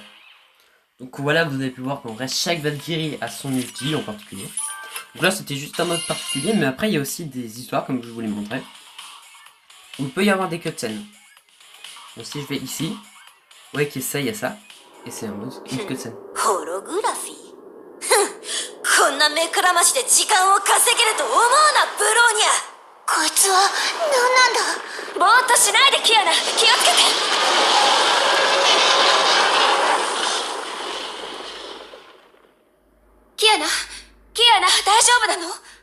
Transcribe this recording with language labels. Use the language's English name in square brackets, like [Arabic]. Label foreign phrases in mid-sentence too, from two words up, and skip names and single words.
[French] Donc voilà, vous avez pu voir qu'en vrai chaque Valkyrie a son ulti en particulier. Donc là c'était juste un mode particulier, mais après il y a aussi des histoires comme je vous l'ai montré. Où il peut y avoir des cutscenes. Donc si je vais ici, vous voyez qu'il y a ça. Et c'est un mode, une cutscene. [Japanese] こんな目くらましで時間を稼げると思うな、ブローニャ。こいつは何なんだ。ぼーっとしないで、キアナ。気をつけて。キアナ、大丈夫なの？